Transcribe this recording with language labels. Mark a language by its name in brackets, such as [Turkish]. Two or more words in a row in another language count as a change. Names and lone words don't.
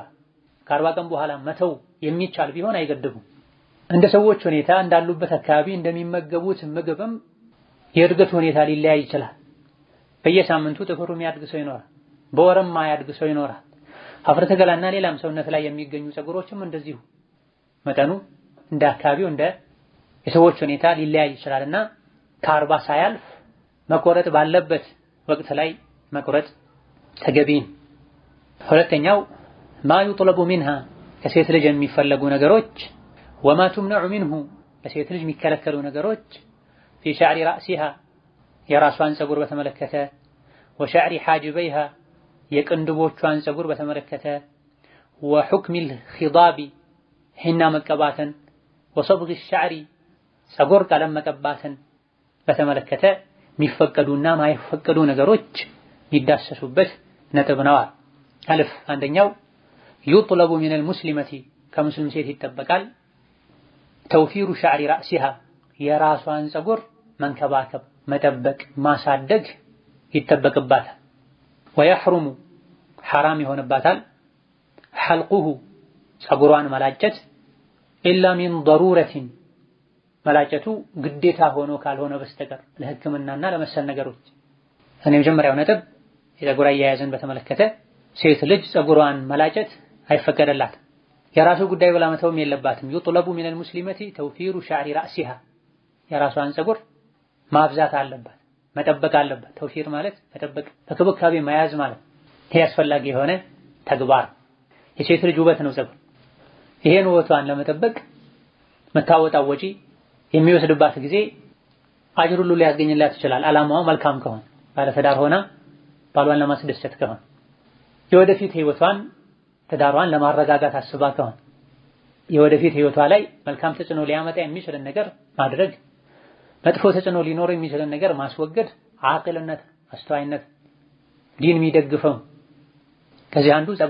[Amharic] ከ40 ቀን በኋላ መተው የሚቻል ቢሆን አይገድቡም። እንደ ሰዎች ሁኔታ እንዳሉበት አካባቢ እንደሚመገቡት ምግብም የእድገት ሁኔታ ሊለያይ ይችላል። በየሳምንቱ ጥፍሩ የሚያድግ ሰው ይኖራል፣ በወርም ማያድግ ሰው ይኖራል። አፍረተ ገላና ሌላም ሰውነት ላይ የሚገኙ ፀጉሮችም እንደዚሁ መጠኑ እንደ አካባቢው እንደ የሰዎች ሁኔታ ሊለያይ ይችላልና ከ40 ሳያልፍ መቆረጥ ባለበት ወቅት ላይ መቆረጥ ተገቢ። ሁለተኛው ማ [Arabic] يطلب منها [Amharic] ከሴት ልጅ የሚፈለጉ ነገሮች ወማ [Arabic] تمنع منه [Amharic] ከሴት ልጅ የሚከለከሉ ነገሮች [Arabic] في شعر رأسها [Amharic] የራሷን ፀጉር በተመለከተ [Arabic] وشعر حاجبيها [Amharic] የቅንድቦቿን ፀጉር በተመለከተ [Arabic] وحكم الخضاب [Amharic] ሒና መቀባትን [Arabic] وصبغ الشعر [Amharic] ፀጉር ቀለም መቀባትን በተመለከተ የሚፈቀዱና ማይፈቀዱ ነገሮች የሚዳሰሱበት ነጥብ ነው። አልፍ አንደኛው [Arabic] يطلب من المسلمة [Amharic] ከሙስሊም ሴት ይጠበቃል ተውፊሩ [Arabic] شعر رأسها [Amharic] የራሷን ፀጉር መንከባከብ መጠበቅ ማሳደግ ይጠበቅባታል። ويحرم حرام ይሆንባታል حلقه ፀጉሯን መላጨት [Arabic] إلا من ضرورة [Amharic] መላጨቱ ግዴታ ሆኖ ካልሆነ በስተቀር ለሕክምናና ለመሰል ነገሮች። እኔ መጀመሪያው ነጥብ የፀጉር አያያዝን በተመለከተ ሴት ልጅ ፀጉሯን መላጨት አይፈቀደላትም። የራሱ ጉዳይ ብላ መተውም የለባትም። [Arabic] يطلب من المسلمة توفير شعر رأسها [Amharic] የራሷን ፀጉር ማብዛት አለባት መጠበቅ አለባት። ተውፊር ማለት መጠበቅ በክብካቤ መያዝ ማለት ይሄ አስፈላጊ የሆነ ተግባር። የሴት ልጅ ውበት ነው ፀጉር። ይሄን ውበቷን ለመጠበቅ መታወጣው ወጪ የሚወስድባት ጊዜ አጅር ሁሉ ሊያስገኝላት ይችላል። አላማው መልካም ከሆነ ባለትዳር ሆና ባሏን ለማስደሰት ከሆነ የወደፊት ህይወቷን ትዳሯን ለማረጋጋት አስባ ከሆነ የወደፊት ህይወቷ ላይ መልካም ተጽዕኖ ሊያመጣ የሚችልን ነገር ማድረግ፣ መጥፎ ተጽዕኖ ሊኖር የሚችልን ነገር ማስወገድ አቅልነት፣ አስተዋይነት፣ ዲን የሚደግፈው ከዚህ አንዱ